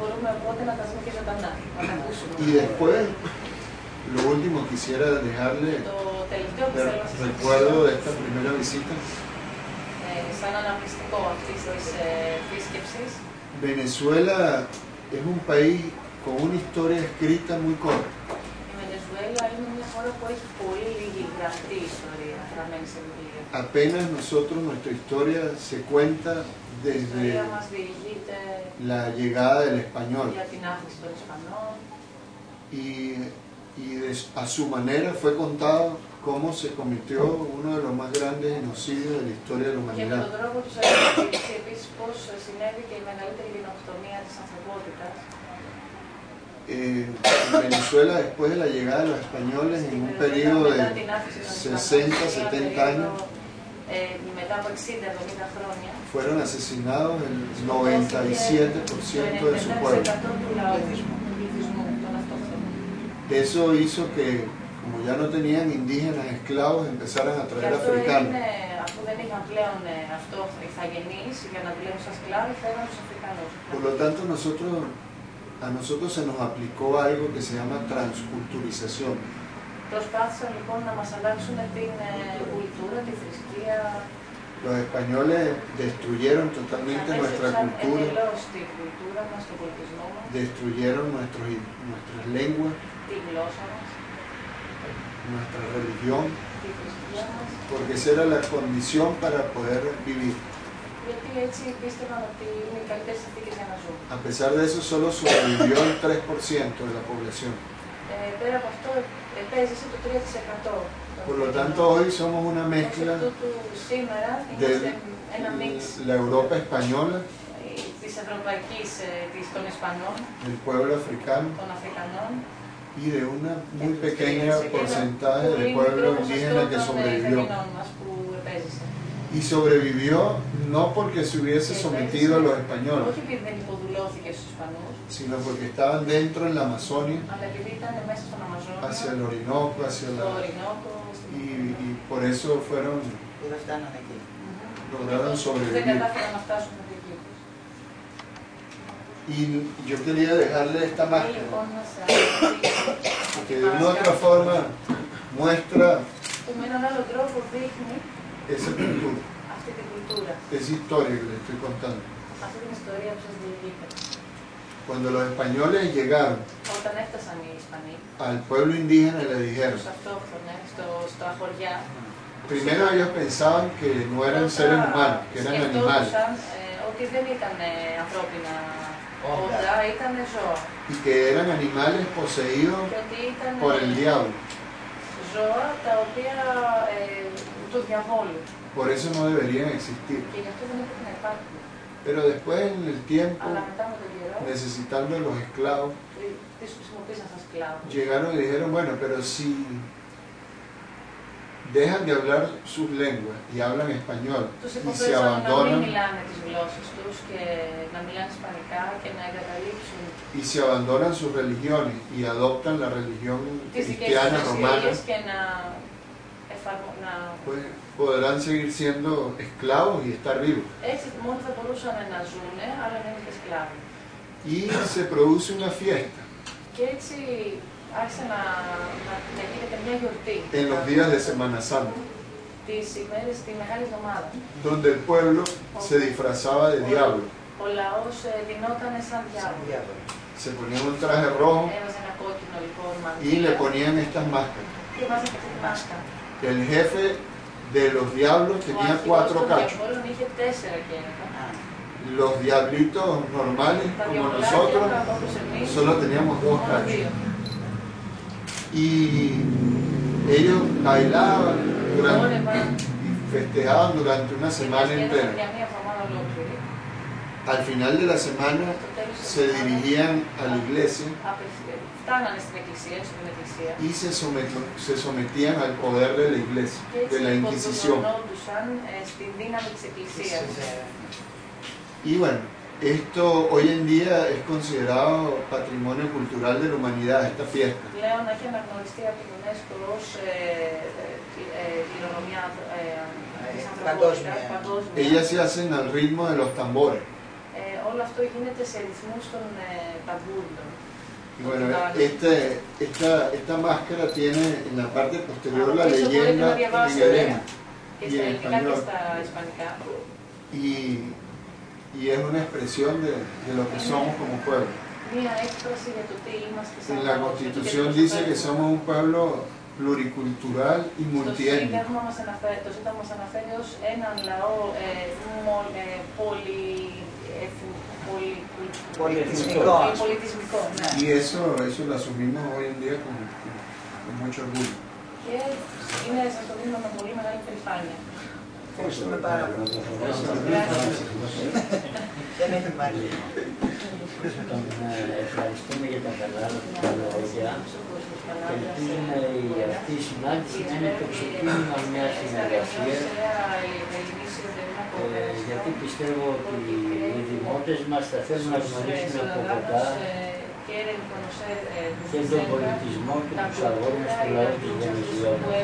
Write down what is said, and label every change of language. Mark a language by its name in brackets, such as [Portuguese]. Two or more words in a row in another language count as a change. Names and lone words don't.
[Spanish] Y después, lo último, quisiera dejarle el recuerdo de esta primera visita. Venezuela es un país con una historia escrita muy corta. [Greek] χώρα που έχει πολύ λίγη γραφτή ιστορία, γραμμένη σε βιβλία. [Spanish] Apenas nosotros, nuestra historia se cuenta [Greek] Η [Spanish] desde [Greek] ιστορία μας διηγείται [Spanish] la llegada del español [Greek] για την άφηση των Ισπανών [Spanish] a su manera fue contado cómo se cometió uno de los más grandes genocidios de la historia de la [Greek] και με [Spanish] humanidad. [Greek] τον τρόπο τους έχει επίσης πώς συνέβη και η μεγαλύτερη γενοκτονία της ανθρωπότητας. [Spanish] En Venezuela, después de la llegada de los españoles, en un periodo de 60-70 años, [Greek] μετά από 60-70 χρόνια, [Spanish] fueron asesinados el 97% de su pueblo. [Greek] του πληθυσμού των αυτόχθονων. [Spanish] Eso hizo que, como ya no tenían indígenas esclavos, empezaran a [Greek] Και [Spanish] traer [Greek] αυτό [Spanish] africanos. [Greek] έγινε, αφού δεν είχαν πλέον ηθαγενείς για να δουλεύουν σαν σκλάβοι, φέραν τους Αφρικανούς. [Spanish] Por lo tanto, a nosotros se nos aplicó algo que se llama transculturización. [Greek] Προσπάθησαν λοιπόν να μας αλλάξουν την κουλτούρα, τη θρησκεία. [Spanish] Los españoles destruyeron totalmente nuestra cultura, [Greek] Εντελώς την κουλτούρα μας, τον πολιτισμό μας, [Spanish] destruyeron nuestras lenguas, [Greek] τη γλώσσα μας, [Spanish] nuestra religión, [Greek] τη θρησκεία μας. [Spanish] porque esa era la condición para poder vivir. [Greek] Γιατί έτσι πίστευαν ότι είναι οι καλύτερες συνθήκες για να ζουν. [Spanish] A pesar de eso, solo sobrevivió el 3% de la población. [Greek] Πέρα από αυτό, επέζησε το 3%. [Spanish] Por lo tanto, hoy somos una mezcla [Greek] σήμερα [Spanish] de [Greek] είμαστε ένα μίξ [Spanish] la Europa española, [Greek] της ευρωπαϊκής, των Ισπανών, [Spanish] del pueblo africano [Greek] των Αφρικανών [Spanish] y de una muy pequeña porcentaje de pueblo indígena que sobrevivió. Y sobrevivió no porque se hubiese sometido a los españoles, [Greek] όχι επειδή δεν υποδουλώθηκε στους Ισπανούς, [Spanish] sino porque estaban dentro en la Amazonia, [Greek] αλλά επειδή ήταν μέσα στον Αμαζόνιο, [Spanish] hacia el Orinoco, hacia [Greek] στο [Spanish] la... [Greek] Ορινόκο, [Spanish] y por eso fueron, [Greek] που δεν φτάνανε εκεί. [Spanish] lograron [Greek] δεν [Spanish] sobrevivir. [Greek] κατάφεραν να φτάσουν μέχρι εκεί. [Spanish] Y yo quería dejarle esta máscara, [Greek] Λοιπόν, να σας [Spanish] que de una u otra forma muestra [Greek] που με έναν άλλο τρόπο δείχνει [Spanish] esa cultura, [Greek] αυτή την κουλτούρα, [Spanish] esa historia que le estoy contando. [Greek] αυτή την ιστορία που σας διηγείται. [Spanish] Cuando los españoles llegaron [Greek] Όταν έφτασαν οι Ισπανοί, [Spanish] al pueblo indígena y le dijeron, [Greek] στους αυτόχθονες, στα χωριά, [Spanish] primero ellos pensaban que no eran seres humanos, que eran animales, [Greek] σκεφτόντουσαν ότι δεν ήταν ανθρώπινα όντα, ήταν ζώα. [Spanish] y que eran animales poseídos [Greek] Και ότι ήταν [Spanish] por el diablo. [Greek] ζώα τα οποία του διαβόλου. [Spanish] Por eso no deberían existir. [Greek] Και γι' αυτό δεν έπρεπε να υπάρχουν. [Spanish] Pero después en el tiempo, [Greek] Αλλά μετά με τον καιρό, [Spanish] necesitando los esclavos, [Greek] τις χρησιμοποίησαν σαν σκλάβους. [Spanish] llegaron y dijeron, bueno, pero si dejan de hablar sus lenguas y hablan español [Greek] Τους [Spanish] y se [Greek] υποφέρουν να μην [Spanish] abandonan [Greek] μιλάνε τις γλώσσες τους και να μιλάνε ισπανικά και να εγκαταλείψουν [Spanish] y se abandonan sus religiones y adoptan la religión [Greek] τις δικές [Spanish] cristiana [Greek] τους [Spanish] romana, [Greek] θρησκείες και να [Spanish] pues podrán seguir siendo esclavos y estar vivos. [Greek] έτσι μόνο θα μπορούσαν να ζουν, αλλά να είναι και σκλάβοι. [Spanish] Y se produce una fiesta [Greek] Και έτσι άρχισε να γίνεται μια γιορτή [Spanish] en los días de Semana Santa, [Greek] τις ημέρες τη Μεγάλη Εβδομάδα. [Spanish] donde el pueblo se disfrazaba de diablo. [Greek] Ο λαός δινόταν σαν διάβολο. [Spanish] Se ponían un traje rojo [Greek] Έβαζε ένα κόκκινο λοιπόν [Spanish] y le [Greek] μαντήλα [Spanish] ponían estas máscaras. [Greek] και βάζε αυτή τη μάσκα. [Spanish] El jefe de los diablos [Greek] Ο [Spanish] tenía [Greek] αρχηγός [Spanish] 4 [Greek] των [Spanish] cachos. [Greek] διαβόλων είχε 4 γέννητα. [Spanish] Los diablitos normales, [Greek] Τα [Spanish] como [Greek] διαβολάκια, [Spanish] nosotros, [Greek] όπως εμείς, [Spanish] solo teníamos 2 [Greek] μόνο [Spanish] cachos. [Greek] 2. [Spanish] Y ellos bailaban [Greek] Χόρευαν [Spanish] y festejaban durante una [Greek] και [Spanish] semana [Greek] διασκέδασαν [Spanish] entera. [Greek] για μια εβδομάδα ολόκληρη. [Spanish] Al final de la semana [Greek] Στο τέλος της [Spanish] se [Greek] εβδομάδας, [Spanish] dirigían a la iglesia [Greek] φτάνανε στην εκκλησία, στην εκκλησία [Spanish] y se sometían al poder de la iglesia, [Greek] και [Spanish] de la [Greek] έτσι [Spanish] Inquisición. [Greek] υποδουλωνόντουσαν στην δύναμη της εκκλησίας. [Spanish] Y bueno, esto hoy en día es considerado patrimonio cultural de la humanidad, esta fiesta. [Greek] Πλέον έχει αναγνωριστεί από την UNESCO ως κληρονομιά της ανθρωπότητας, παγκόσμια. [Spanish] Ellas se hacen al ritmo de los tambores. [Greek] Όλο αυτό γίνεται σε ρυθμούς των ταμπούριων. [Spanish] Y bueno, esta máscara tiene en la parte posterior la leyenda tiguereña [Greek] Και [Spanish] y [Greek] στα [Spanish] en [Greek] ελληνικά και [Spanish] español. [Greek] στα ισπανικά. [Spanish] Y es una expresión de lo que somos como pueblo. [Greek] Μία έκφραση για το τι είμαστε σαν [Spanish] En la [Greek] λαός, για το [Spanish] Constitución [Greek] τι [Spanish] dice que [Greek] προσφέρουμε. [Spanish] somos un pueblo pluricultural y multiétnico. [Greek] Το ΣΥΤΑ μας αναφέρει ως έναν λαό πολυπολιτισμικό. [Spanish] Y eso lo asumimos hoy en día con mucho orgullo. [Greek] Και σας το δίνουμε με πολύ μεγάλη περηφάνεια. Ευχαριστούμε πάρα πολύ. Δεν έχει μάλλον. Ευχαριστούμε για τα καλά λόγια και ελπίζουμε αυτή η συνάντηση να είναι το ξεκίνημα μια συνεργασία, γιατί πιστεύω ότι οι δημότες μας θα θέλουν να γνωρίσουν από κοντά και τον πολιτισμό και τους αγώνες του λαού της Βενεζουέλας.